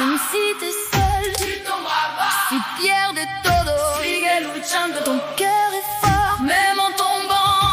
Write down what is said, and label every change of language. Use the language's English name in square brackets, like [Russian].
[French] Si t'es seul, tu tomberas pas. [Spanish] Si pierdes todo, sigue luchando. [French] Ton cœur est fort, même en tombant.